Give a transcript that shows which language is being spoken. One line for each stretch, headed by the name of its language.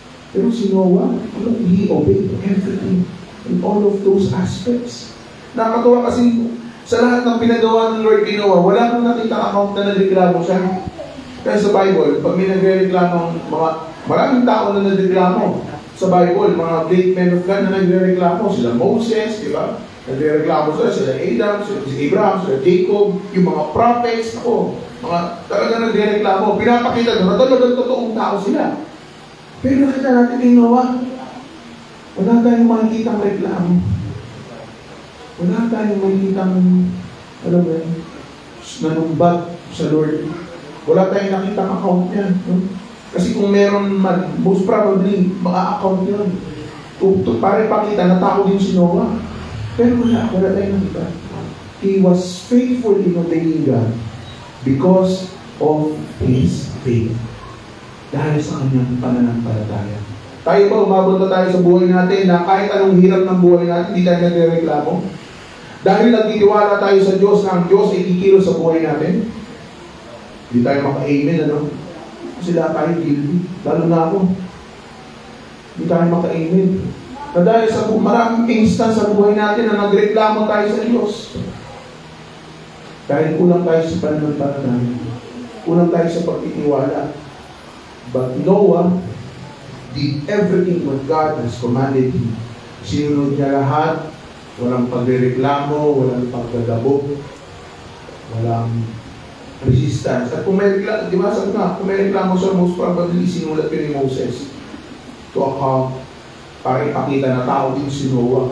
Filipino: Pero si
English: Noah, he obeyed everything. In all of those aspects.
Filipino: Nakakatuwa kasi sa lahat ng pinagawa ng Lord kay Noah, wala nang nakita account na nagreklamo siya. Kaya sa Bible, pag may nagre-reklamo, maraming tao na nagreklamo sa Bible, mga
English: great men of God
Filipino: na nagre-reklamo, sila Moses, di ba? Nagre-reklamo sila Adam, sila Abraham, sila Jacob, yung mga prophets, mga talaga nagre-reklamo. Pinapakita doon na talagang totoong tao sila. Pero nakita natin kay Noah, wala tayong makikitang reklamo. Wala tayong makikitang, alam mo yun, nanumbat sa Lord. Wala tayong nakitang account yan. No? Kasi kung meron man,
English: most probably,
Filipino: maka-account yun. Pare pakita na tao din si Noah. Pero wala tayong nakita.
English: He was faithful in obeying God because of his faith.
Filipino: Dahil sa kanyang pananampalataya. Tayo ba, umabot na tayo sa buhay natin na kahit anong hirap ng buhay natin, hindi tayo nagre-reklamo? Dahil nagtitiwala tayo sa Diyos na ang Diyos ay kikilos sa buhay natin? Hindi tayo maka-amen, ano? Kasi lahat tayo guilty. Lalo na ako. Hindi tayo maka-amen. Na dahil sa maraming instance sa buhay natin na nagreklamo tayo sa Diyos. Dahil kulang tayo sa pananampalataya. Kulang tayo sa pagtitiwala.
English: But Noah did everything what God has commanded him.
Filipino: Sinunod niya lahat, walang pagrereklamo, walang pagdadabog, walang resistance. At kung may reklamo, di ba sabi nga, kung may reklamo siya,
English: most probably
Filipino: sinulat yun ni Moses
English: to account
Filipino: para ipakita na tao din si Noah.